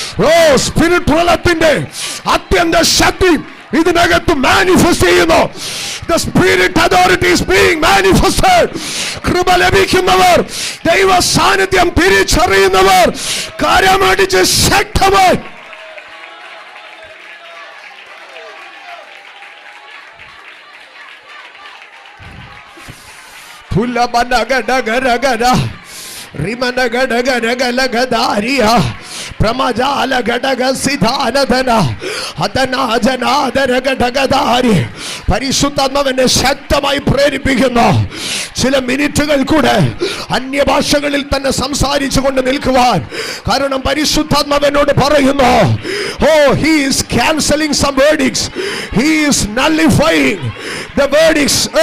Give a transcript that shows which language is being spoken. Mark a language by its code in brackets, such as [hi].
[ml] ഓ സ്പിരിറ്റുവലത്തിന്റെ അത്യന്ത ശക്തി ഇതിനകത്ത് മാനിഫെസ്റ്റ് ചെയ്യുന്നു. [en] The spirit authority is being manifested. [ml] കൃപ ലഭിക്കുന്നവർ, ദൈവ സാന്നിധ്യം തിരിച്ചറിയുന്നവർ കരമടിച്ച് ശക്തമായി പുല്ലബനഗഡഗരഗര റിമനഗഡഗരഗലഗദാരിയ പ്രമജാല ഘടക സിധാനധന ഹതനാജനാദരഘടകധാരി. പരിശുദ്ധാത്മാവിനെ ശക്തമായി പ്രേരിപ്പിക്കുന്നു. ചില മിനിറ്റുകൾ കൂടെ അന്യഭാഷകളിൽ തന്നെ സംസാരിച്ചു കൊണ്ട് നിൽക്കുവാൻ. കാരണം പരിശുദ്ധാത്മാവിനോട് പറയുന്നു, [en] he is cancelling some verdicts. He is nullifying the verdicts.